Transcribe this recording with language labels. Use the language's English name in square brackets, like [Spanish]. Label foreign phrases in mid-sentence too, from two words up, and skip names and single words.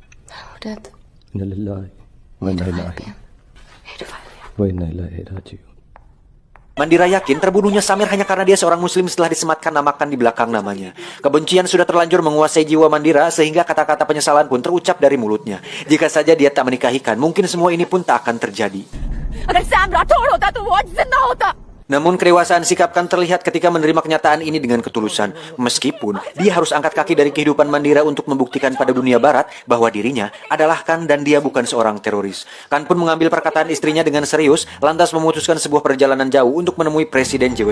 [Indonesian] Mandira yakin terbunuhnya Samer hanya karena dia seorang muslim setelah disematkan namakan di belakang namanya. Kebencian sudah terlanjur menguasai jiwa Mandira sehingga kata-kata penyesalan pun terucap dari mulutnya. Jika saja dia tak menikahikan, mungkin semua ini pun tak akan terjadi. [Hindi] अगर सैम राठौड़ होता तो वो आज जिंदा होता [Indonesian] Namun kedewasaan sikap Kan terlihat ketika menerima kenyataan ini dengan ketulusan. Meskipun dia harus angkat kaki dari kehidupan Mandira untuk membuktikan pada dunia barat bahwa dirinya adalah Kan dan dia bukan seorang teroris. Kan pun mengambil perkataan istrinya dengan serius, lantas memutuskan sebuah perjalanan jauh untuk menemui Presiden J.W.